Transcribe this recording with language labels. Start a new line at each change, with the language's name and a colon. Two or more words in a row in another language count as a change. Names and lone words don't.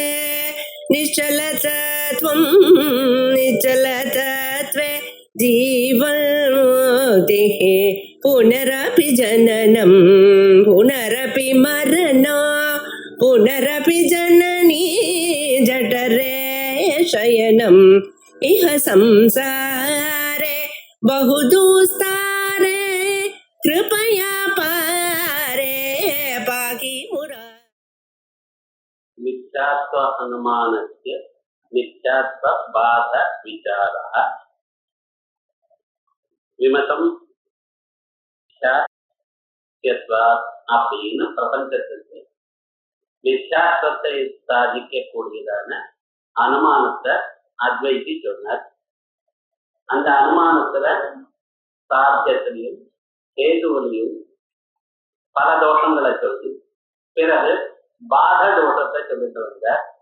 Sanskrit: निश्चलतत्वं निश्चलतत्वे जीवन्मुक्तिः पुनरपि जननं पुनरपि मरणं पुनरपि जननी जठरे शयनम् इह संसारे बहुदुस्तारे कृपया पारे पाहि मुरा। मिथ्यात्व अनुमानस्य मिथ्यात्व बाध विचारः विमतं
Tamil: மித்யாத்வாத் அப்படின்னு பிரபஞ்சத்துக்கு மித்யாத்வத்தை சாதிக்கக்கூடியதான அனுமானத்தை அத்வைதி சொன்னார். அந்த அனுமானத்துல சாத்தியத்திலையும் கேதுவிலையும் பல தோஷங்களை சொல்லி பிறகு பாத தோஷத்தை சொல்லிட்டு வந்தார்.